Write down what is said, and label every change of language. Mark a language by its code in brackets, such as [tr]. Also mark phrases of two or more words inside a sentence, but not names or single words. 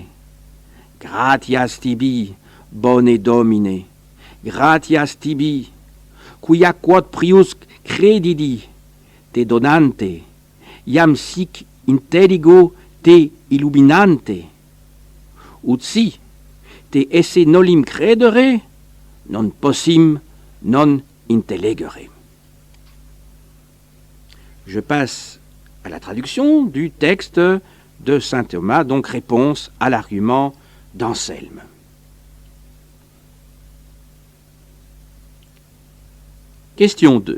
[la] Gratias tibi, bone Domine, gratias tibi, quia quod prius credidi, te donante, iam sic intelligo te illuminante. Ut si te esse nolim credere, non possim non intellegere. [fr] Je passe à la traduction du texte de saint Thomas, donc réponse à l'argument d'Anselme. Question 2.